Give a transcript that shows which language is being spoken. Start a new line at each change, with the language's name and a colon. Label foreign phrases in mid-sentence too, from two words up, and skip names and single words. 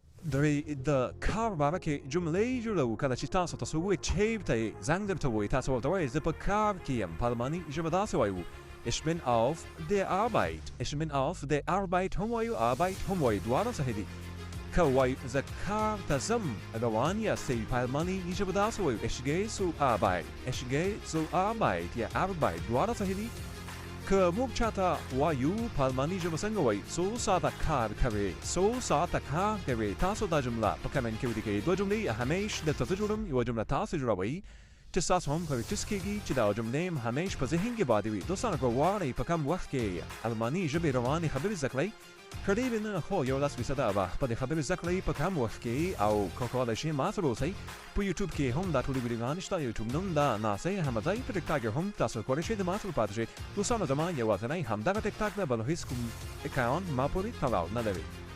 Pashto: د کار باره کې جملې جوړو کله چې تاسو ته څوک چیرته زنګ درته وایي تاسو ورته وایئ زه په کار کې یم په الماني ژبه داسې وایو
German: Ich bin auf der Arbeit. Ich bin auf der Arbeit
Pashto: هم وایو Arbeit هم وایو دواړه صحیح دي که وایو زه کار ته ځم روان یاستئ په الماني ژبه داسې وایو
German: Ich gehe zur Arbeit. Ich gehe zur Arbeit
Pashto: یا Arbeit دواړه صحیح دي که موږ چاته وایو په الماني ژبه څنګه وایي څو ساعته کار کوې څو ساعته کار کوې تاسو دا جمله په کمنټ کې ولیکئ دوه جملې همیش درته زه جوړم یوه جمله تاسو جوړوئ چې ستاسو هم پریکټس کېږي چې دا جملې هم همیش په ذهن کې پاتې وي دوستانو که غواړئ په کم وخت کې الماني ژبې روانې خبرې زده کړئ که ډېرې نه خو 11% به خپلې خبرې زده کړئ په کم وخت کې او که کولی شئ ما سره اوسئ په یوټیوب کې هم دا ټولې ویډیوګانې شته یوټیوب نوم دا ناصر احمدزی په ټیک ټاک هم تاسو کولی شئ د ما سره پاتې شئ دوستانو زما یوازینی همدغه ټیک ټاک ده بل هېڅ کوم اکاونټ ما پورې تړاو نه لري